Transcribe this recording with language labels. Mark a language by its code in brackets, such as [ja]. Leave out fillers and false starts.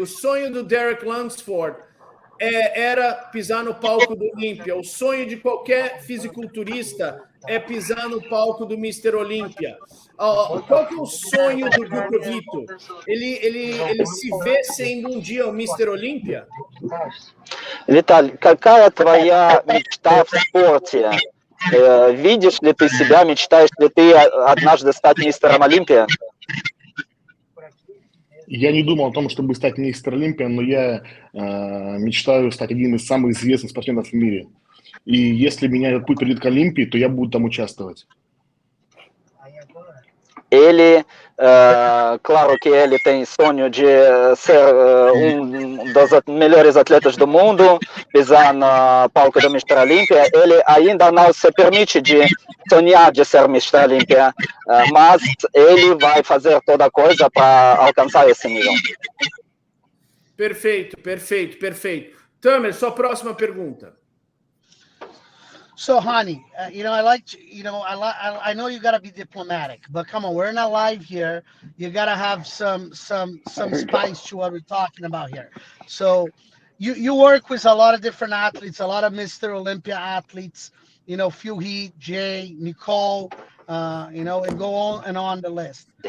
[pt] O sonho do Derek Lunsford era pisar no palco do Olympia. O sonho de qualquer fisiculturista é pisar no palco do Mr. Olympia. Qual que é o sonho do Guto Vitor? Ele se vê sendo um dia o Mr. Olympia? [ru] Виталий, какая твоя мечта в спорте? Видишь ли ты себя, мечтаешь ли ты однажды стать мистером Олимпия? Я не думал о том, чтобы стать мистер Олимпия, но я мечтаю стать одним из самых известных спортсменов в мире. И если меня этот путь приведет к Олимпии, то я буду там участвовать. [pt] Ele Claro que ele tem sonho de ser dos melhores atletas do mundo, pisar no palco do Mr. Olímpia. Ele ainda não se permite de sonhar de ser Mr. Olímpia, mas ele vai fazer toda a coisa para alcançar esse nível. Perfeito, perfeito, perfeito. Tamer, sua próxima pergunta. [en] So, honey, I like to, I know you gotta be diplomatic, but come on, we're not live here. You gotta have some spice to what we're talking about here. So, you work with a lot of different athletes, a lot of Mr. Olympia athletes. Phil Heath, Jay, Nicole, and go on the list.